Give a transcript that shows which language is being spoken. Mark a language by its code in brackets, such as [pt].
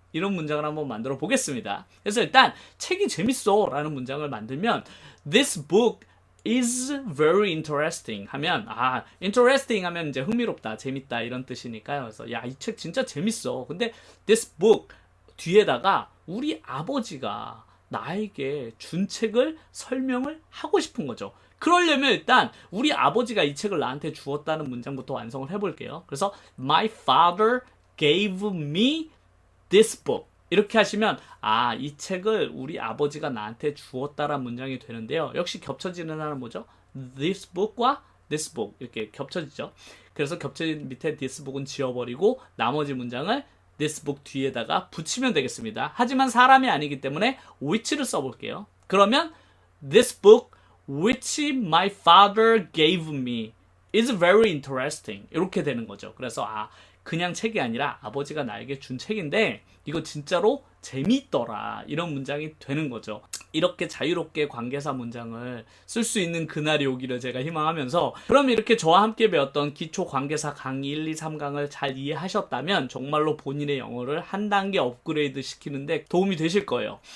[ko] 이런 문장을 한번 만들어 보겠습니다. 그래서 일단 책이 재밌어 라는 문장을 만들면 [en] This book is very interesting [ko] 하면 interesting 하면 이제 흥미롭다, 재밌다 이런 뜻이니까요. 그래서 야, 이 책 진짜 재밌어. 근데 this book 뒤에다가 우리 아버지가 나에게 준 책을 설명을 하고 싶은 거죠. 그러려면 일단 우리 아버지가 이 책을 나한테 주었다는 문장부터 완성을 해볼게요. [en] 그래서 My father gave me this book. [ko] 이렇게 하시면 이 책을 우리 아버지가 나한테 주었다라는 문장이 되는데요. 역시 겹쳐지는 하나는 뭐죠? This book과 this book 이렇게 겹쳐지죠. 그래서 겹쳐진 밑에 this book은 지워버리고 나머지 문장을 this book 뒤에다가 붙이면 되겠습니다. 하지만 사람이 아니기 때문에 which를 써볼게요. [en] 그러면 this book which my father gave me is very interesting. [ko] 이렇게 되는 거죠. 그래서 그냥 책이 아니라 아버지가 나에게 준 책인데 이거 진짜로 재미있더라. 이런 문장이 되는 거죠. 이렇게 자유롭게 관계사 문장을 쓸 수 있는 그날이 오기를 제가 희망하면서, 그럼 이렇게 저와 함께 배웠던 기초 관계사 강의 1, 2, 3강을 잘 이해하셨다면 정말로 본인의 영어를 한 단계 업그레이드 시키는데 도움이 되실 거예요.